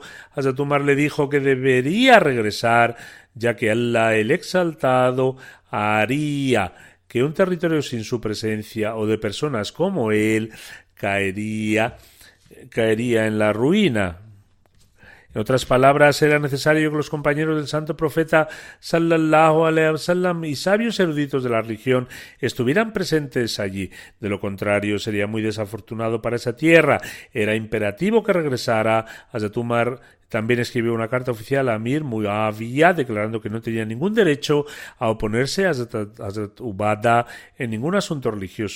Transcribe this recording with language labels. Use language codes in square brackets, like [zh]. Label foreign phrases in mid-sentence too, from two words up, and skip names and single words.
[es] Hazrat Umar le dijo que debería regresar, ya que Allah el Exaltado haría que un territorio sin su presencia o de personas como él caería en la ruina. En otras palabras, era necesario que los compañeros del santo profeta [ar] صلى الله عليه وسلم [es] y sabios eruditos de la religión estuvieran presentes allí. De lo contrario, sería muy desafortunado para esa tierra. Era imperativo que regresara. Hazrat Umar también escribió una carta oficial a Amir Muawiyah declarando que no tenía ningún derecho a oponerse a Hazrat Ubada en ningún asunto religioso.